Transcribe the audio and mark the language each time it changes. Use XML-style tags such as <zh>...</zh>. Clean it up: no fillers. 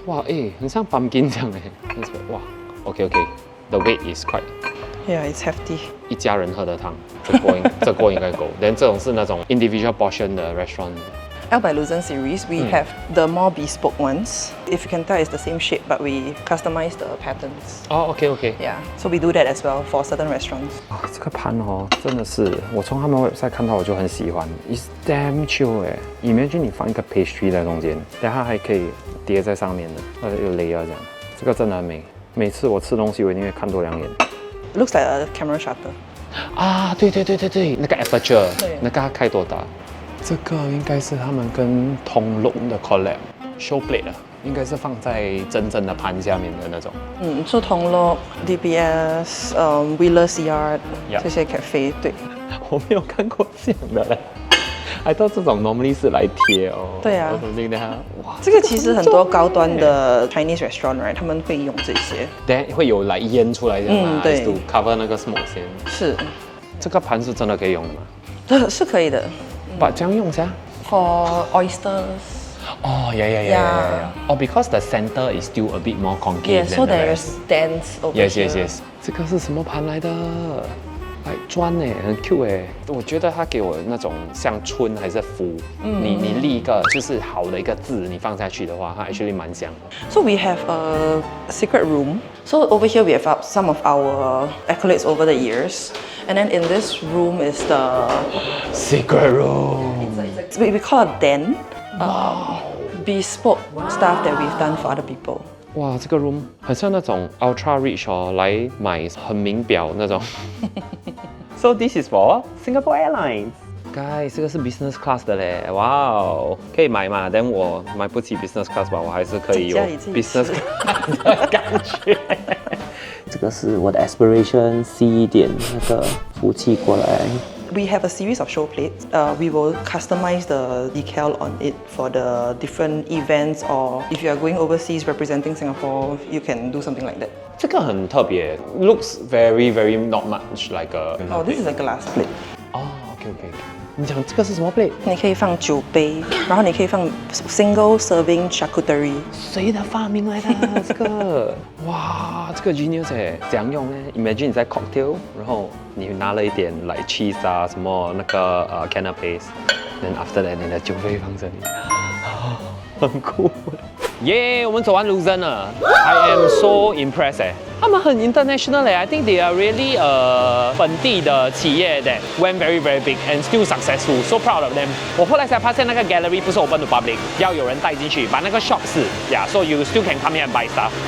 <en>哇，很像 pumpkin 这样哇 ，OK，the weight is quite。 Yeah, it's hefty.</en> <zh>一家人喝的汤，这锅应该够。 then 这种是那种 individual portion 的 restaurant。</zh> <en>L by Luzon series, we have the more bespoke ones. If you can tell, it's the same shape, but we customize the patterns. 哦 ，OK。 Yeah, so we do that as well for certain restaurants.</en> <zh>这个盘真的是我从他们 website 看到我就很喜欢 ，</zh> <en>It's damn chill</en> <zh>Imagine 你放一个 pastry 在中间，然后它还可以叠在上面的，有 layer 这样，这个真的很美。每次我吃东西，我一定会看多2眼。</zh> <en>Looks like a camera shutter.</en> <zh>啊，对，那个 aperture， 那个它开多大？这个应该是他们跟通龙的 collab show plate 的，应该是放在真正的盘下面的那种。 So Tonglok, DBS, Wheeler's Yard, 这些 cafe 对。我没有看过这样的嘞。 I thought 这种 normally 是来贴哦。对啊。哇，这个其实很多高端的 Chinese restaurant right， 他们会用这些。等下会有来烟出来这样吗？对。</zh> <en>to cover 那个 smoke 先。</en> <zh>是。这个盘是真的可以用的吗？是可以的。把这样用下</zh> <en>For oysters. Oh, yeah. Oh, because the center is still a bit more concave. Yeah, so there's dents over here.</en> <zh>Yes. 这个是什么盘来的？哎，砖很 cute 我觉得它给我那种像春还是福，你立一个就是好的一个字，你放下去的话，它 actually 蛮香的。</zh> <en>So we have a secret room. So over here we have some of our accolades over the years. And then in this room is the secret room. We call it den. Bespoke stuff that we've done for other people.</en> <zh>哇，这个 room 很像那种 ultra rich 来买很名表那种。</zh> <en>So this is for Singapore Airlines.</en> <zh>Guys， 这个是 business class 的嘞，哇哦，可以买嘛？但我买不起 business class 吧，我还是可以有 business class 的感觉。这个是我的 aspiration， 吸一点那个福气过来。</zh> <en>We have a series of show plates. We will customize the decal on it for the different events, or if you are going overseas representing Singapore, you can do something like that.</en> <zh>这个很特别 ，</zh> <en>looks very not much like a. Oh, this is a glass plate. 哦 ，OK。</en> <zh>你讲这个是什么 plate？你可以放酒杯，然后你可以放 single serving charcuterie。谁的发明来的这个？哇，这个 genius 怎样用呢 ？Imagine 你在 cocktail， 然后你拿了一点like cheese 啊，什么那个canapes，then after that 你的酒杯放这里，很酷。</zh> <en>耶，</en> <zh>我们走完 Luzon 了</zh> <en>，I am so impressed 他们很 international I think they are really</en> <zh>本地的企业</zh> <en>that went very big and still successful. So proud of them.</en> <zh>我后来才发现那个 gallery 不是 open to public， 要有人带进去，把那个 shop 是</zh> <en>so you still can come here and buy stuff.</en>